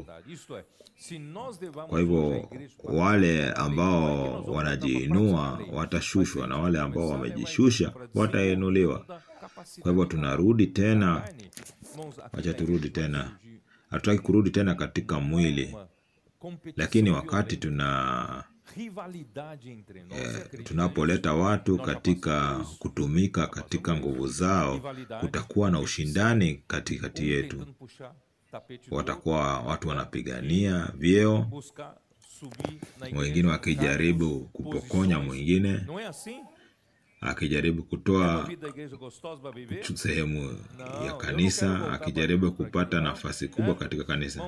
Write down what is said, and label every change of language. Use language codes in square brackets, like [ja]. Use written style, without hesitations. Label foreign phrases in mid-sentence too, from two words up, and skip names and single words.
[sw] Kwa hivyo wale ambao wanajiinua watashushwa, na wale ambao wamejishusha watainuliwa. Kwa hivyo tunarudi tena, acha turudi tena. Hatutaki kurudi tena katika mwili, lakini wakati [pt] rivalidade entre nós. [sw] Tunapoleta watu katika kutumika katika nguvu zao, kutakuwa na ushindani katikati yetu. Watakuwa watu wanapigania vyeo, mwingine wakijaribu kupokonya mwingine, akijaribu kutoa sehemu ya kanisa, akijaribu kupata nafasi kubwa katika kanisa.